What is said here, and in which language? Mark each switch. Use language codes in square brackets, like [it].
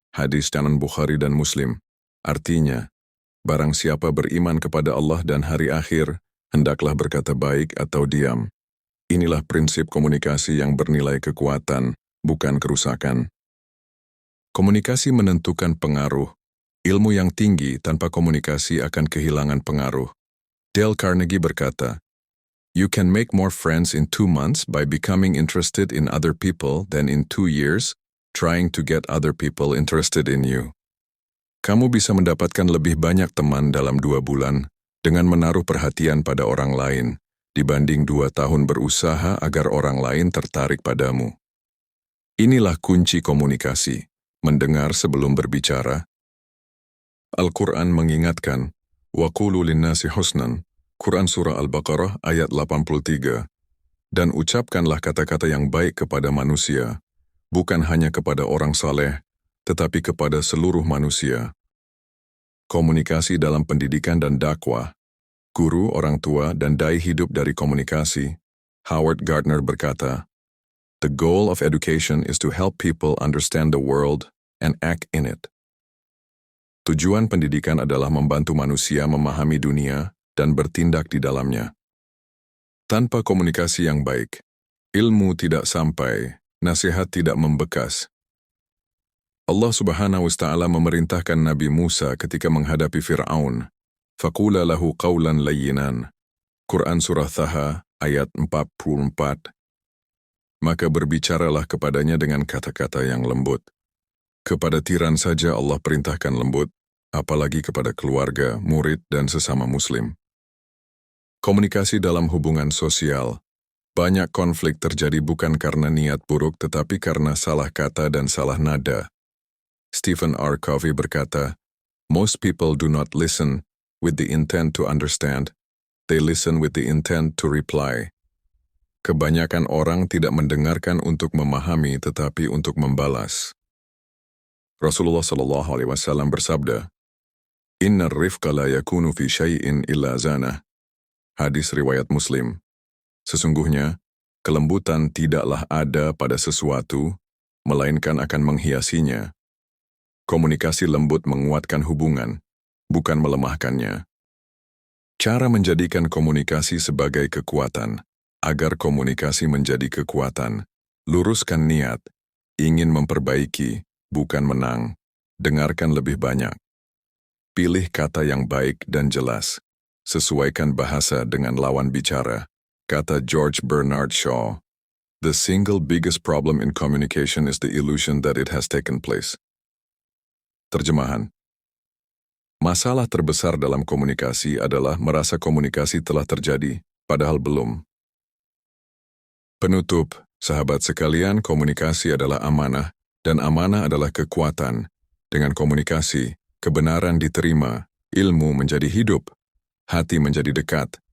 [id] Hadis dalam Bukhari dan Muslim. Artinya, barang siapa beriman kepada Allah dan hari akhir, hendaklah berkata baik atau diam. Inilah prinsip komunikasi yang bernilai kekuatan, bukan kerusakan. Komunikasi menentukan pengaruh. Ilmu yang tinggi tanpa komunikasi akan kehilangan pengaruh. [en] Dale Carnegie [id] berkata, [en] "You can make more friends in 2 months by becoming interested in other people than in 2 years trying to get other people interested in you." [id] Kamu bisa mendapatkan lebih banyak teman dalam 2 bulan dengan menaruh perhatian pada orang lain dibanding 2 tahun berusaha agar orang lain tertarik padamu. Inilah kunci komunikasi, mendengar sebelum berbicara. Al-Quran mengingatkan, [ar] "Wa qulu linnasi husnan." [id] Quran Surah Al-Baqarah ayat 83. Dan ucapkanlah kata-kata yang baik kepada manusia, bukan hanya kepada orang saleh, tetapi kepada seluruh manusia. Komunikasi dalam pendidikan dan dakwah. Guru, orang tua, dan dai hidup dari komunikasi. [en] Howard Gardner [id] berkata, [en] "The goal of education is to help people understand the world and act in it." [id] Tujuan pendidikan adalah membantu manusia memahami dunia dan bertindak di dalamnya. Tanpa komunikasi yang baik, ilmu tidak sampai, nasihat tidak membekas. Allah Subhanahu wa Ta'ala memerintahkan Nabi Musa ketika menghadapi Fir'aun, [ar] "Faqula lahu qawlan layyinan." [id] Quran Surah Taha ayat 44. Maka berbicaralah kepadanya dengan kata-kata yang lembut. Kepada tiran saja Allah perintahkan lembut, apalagi kepada keluarga, murid, dan sesama muslim. Komunikasi dalam hubungan sosial. Banyak konflik terjadi bukan karena niat buruk tetapi karena salah kata dan salah nada. [en] Stephen R. Covey [id] berkata, [en] "Most people do not listen with the intent to understand, they listen with the intent to reply." [id] Kebanyakan orang tidak mendengarkan untuk memahami tetapi untuk membalas. Rasulullah SAW bersabda, [ar] "Innar rifqa la yakunu fi syai'in illa zanah." [id] Hadis riwayat Muslim. Sesungguhnya, kelembutan tidaklah ada pada sesuatu, melainkan akan menghiasinya. Komunikasi lembut menguatkan hubungan, bukan melemahkannya. Cara menjadikan komunikasi sebagai kekuatan. Agar komunikasi menjadi kekuatan, luruskan niat, ingin memperbaiki, bukan menang, dengarkan lebih banyak. Pilih kata yang baik dan jelas. Sesuaikan bahasa dengan lawan bicara. Kata [en] George Bernard Shaw, "The single biggest problem in communication is the illusion that it has taken place." [id] Terjemahan. Masalah terbesar dalam komunikasi adalah merasa komunikasi telah terjadi, padahal belum. Penutup, sahabat sekalian, komunikasi adalah amanah, dan amanah adalah kekuatan. Dengan komunikasi, kebenaran diterima, ilmu menjadi hidup, hati menjadi dekat.